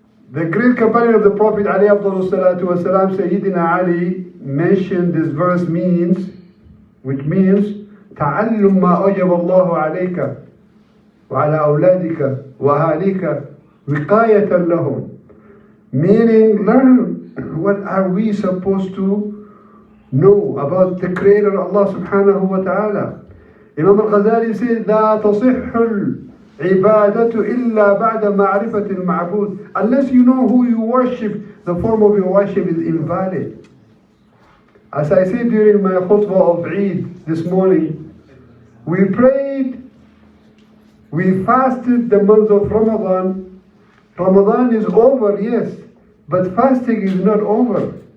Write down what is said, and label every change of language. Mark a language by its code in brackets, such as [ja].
[en] The great companion of the Prophet [ar] عليه أفضل الصلاة والسلام, [en] Sayyidina Ali, mentioned this verse which means [ar] تعلم ما أوجب الله عليك وعلى أولادك وأهاليك وقاية لهم, [en] meaning learn what are we supposed to know about the Creator Allah subhanahu wa ta'ala. Imam al-Ghazali says, [ar] لا تصح العبادة إلا بعد معرفة المعبود. [en] Unless you know who you worship, the form of your worship is invalid. As I said during my khutbah of Eid this morning, we prayed, we fasted the month of Ramadan. Ramadan is over, yes, but fasting is not over.